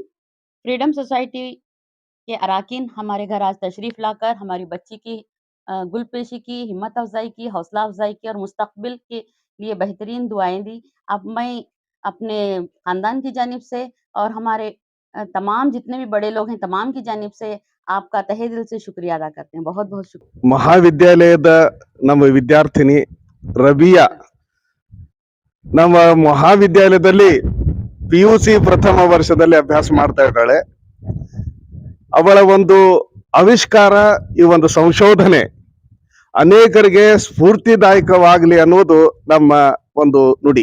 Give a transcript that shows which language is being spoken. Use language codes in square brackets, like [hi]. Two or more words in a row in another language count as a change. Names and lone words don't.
[hi] फ्रीडम सोसाइटी के अरकान हमारे घर आज तशरीफ़ लाकर हमारी बच्ची की गुलपेशी की, हिम्मत अफ़ज़ाई की, हौसला अफ़ज़ाई की और मुस्तक़बिल के लिए बेहतरीन दुआएँ दी। अब मैं अपने ख़ानदान की जानिब से और हमारे तमाम जितने भी बड़े लोग हैं, तमाम की जानिब से आपका तहे दिल से शुक्रिया अदा करते हैं। बहुत-बहुत शुक्रिया। [kn] ಮಹಾವಿದ್ಯಾಲಯದ ನಮ್ಮ ವಿದ್ಯಾರ್ಥಿನಿ ರಬಿಯಾ ನಮ್ಮ ಮಹಾವಿದ್ಯಾಲಯದಲ್ಲಿ PUC ಪ್ರಥಮ ವರ್ಷದಲ್ಲಿ ಅಭ್ಯಾಸ ಮಾಡ್ತಾ ಇದ್ದಾಳೆ. ಅವಳ ಒಂದು ಆವಿಷ್ಕಾರ, ಈ ಒಂದು ಸಂಶೋಧನೆ ಅನೇಕರಿಗೆ ಸ್ಫೂರ್ತಿದಾಯಕವಾಗಲಿ ಅನ್ನೋದು ನಮ್ಮ ಒಂದು ನುಡಿ.